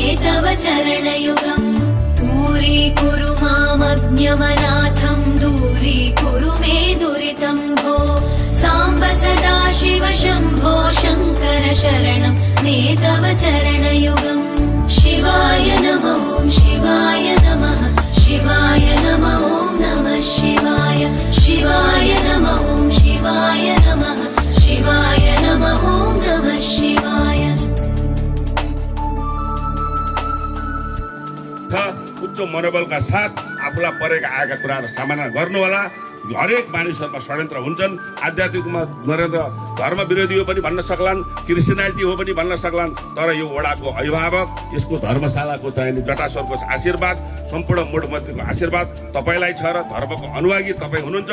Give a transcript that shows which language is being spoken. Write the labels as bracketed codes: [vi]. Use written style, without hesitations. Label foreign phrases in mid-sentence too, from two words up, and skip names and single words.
[sa] तव चरणयुगम् दूरीकुरु मामज्ञमनाथं दूरीकुरु मे दुरितं भो साम्ब सदा शिव शम्भो शङ्कर शरणं मे तव चरणयुगम् शिवाय नमः शिवाय नमः शिवाय नमः नमः शिवाय शिवाय नमः शिवाय नमः शिवाय नमः नमः शिवाय। [ne] उच्च मनोबलका साथ आफूलाई परेका आएका कुराहरू सामना गर्नु होला। हरेक मानिसहरुमा षड्यन्त्र हुन्छन्। आध्यात्मिकमा नरेन्द्र धर्म विरोधी हो पनि भन्न सक्लान्, क्रिस्चियनिटी हो पनि भन्न सक्लान्, तर यो वडाको अभिभावक यसको धर्मशालाको चाहिने जटाश्वरको आशीर्वाद, सम्पूर्ण मुडमन्त्रीको आशीर्वाद तपाईलाई छ र धर्मको अनुयायी तपाई हुनुहुन्छ।